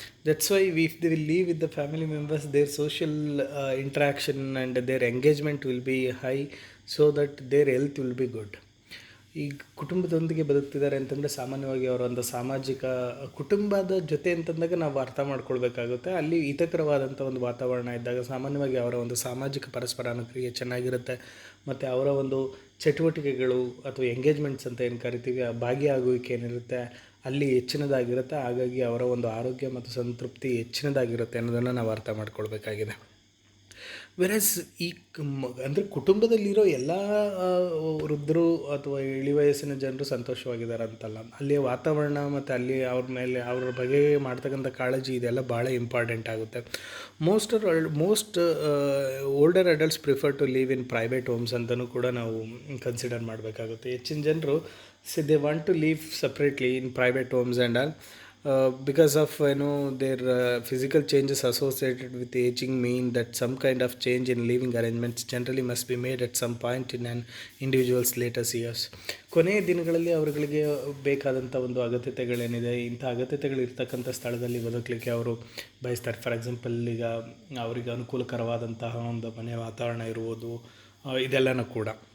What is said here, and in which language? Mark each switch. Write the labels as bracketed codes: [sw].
[en] That's why if they will live with the family members, their social interaction and their engagement will be high, so that their health will be good. [kn] ಈಗ ಕುಟುಂಬದೊಂದಿಗೆ ಬದುಕ್ತಿದ್ದಾರೆ ಅಂತಂದರೆ ಸಾಮಾನ್ಯವಾಗಿ ಅವರ ಒಂದು ಸಾಮಾಜಿಕ ಕುಟುಂಬದ ಜೊತೆ ಅಂತಂದಾಗ ನಾವು ಅರ್ಥ ಮಾಡ್ಕೊಳ್ಬೇಕಾಗುತ್ತೆ. ಅಲ್ಲಿ ಹಿತಕರವಾದಂಥ ಒಂದು ವಾತಾವರಣ ಇದ್ದಾಗ ಸಾಮಾನ್ಯವಾಗಿ ಅವರ ಒಂದು ಸಾಮಾಜಿಕ ಪರಸ್ಪರ ಅನುಕ್ರಿಯೆ ಚೆನ್ನಾಗಿರುತ್ತೆ, ಮತ್ತು ಅವರ ಒಂದು ಚಟುವಟಿಕೆಗಳು ಅಥವಾ ಎಂಗೇಜ್ಮೆಂಟ್ಸ್ ಅಂತ ಏನು ಕರಿತೀವಿ, ಆ ಭಾಗಿಯಾಗುವಿಕೆ ಏನಿರುತ್ತೆ ಅಲ್ಲಿ ಹೆಚ್ಚಿನದಾಗಿರುತ್ತೆ. ಹಾಗಾಗಿ ಅವರ ಒಂದು ಆರೋಗ್ಯ ಮತ್ತು ಸಂತೃಪ್ತಿ ಹೆಚ್ಚಿನದಾಗಿರುತ್ತೆ ಅನ್ನೋದನ್ನು ನಾವು ಅರ್ಥ ಮಾಡ್ಕೊಳ್ಬೇಕಾಗಿದೆ. ವೆರಸ್ ಈ ಅಂದರೆ ಕುಟುಂಬದಲ್ಲಿರೋ ಎಲ್ಲ ವೃದ್ಧರು ಅಥವಾ ಇಳಿ ವಯಸ್ಸಿನ ಜನರು ಸಂತೋಷವಾಗಿದ್ದಾರೆ ಅಂತಲ್ಲ, ಅಲ್ಲಿಯ ವಾತಾವರಣ ಮತ್ತು ಅಲ್ಲಿ ಅವ್ರ ಮೇಲೆ ಅವ್ರ ಬಗ್ಗೆ ಮಾಡ್ತಕ್ಕಂಥ ಕಾಳಜಿ ಇದೆಲ್ಲ ಭಾಳ ಇಂಪಾರ್ಟೆಂಟ್ ಆಗುತ್ತೆ. [en] most older adults prefer to live in private homes [kn] ಅಂತಲೂ ಕೂಡ ನಾವು ಕನ್ಸಿಡರ್ ಮಾಡಬೇಕಾಗುತ್ತೆ. ಹೆಚ್ಚಿನ ಜನರು [en] They want to leave separately in private homes and all, because of their physical changes associated with aging mean that some kind of change in living arrangements generally must be made at some point in an individual's later years. [kn] ಕೊನೆಯ ದಿನಗಳಲ್ಲಿ ಅವರುಗಳಿಗೆ ಬೇಕಾದಂಥ ಒಂದು ಅಗತ್ಯತೆಗಳೇನಿದೆ, ಇಂಥ ಅಗತ್ಯತೆಗಳು ಇರ್ತಕ್ಕಂಥ ಸ್ಥಳದಲ್ಲಿ ಬದುಕಲಿಕ್ಕೆ ಅವರು ಬಯಸ್ತಾರೆ. ಫಾರ್ ಎಕ್ಸಾಂಪಲ್, ಈಗ ಅವರಿಗೆ ಅನುಕೂಲಕರವಾದಂತಹ ಒಂದು ಮನೆ ವಾತಾವರಣ ಇರುವುದು, ಇದೆಲ್ಲನೂ ಕೂಡ.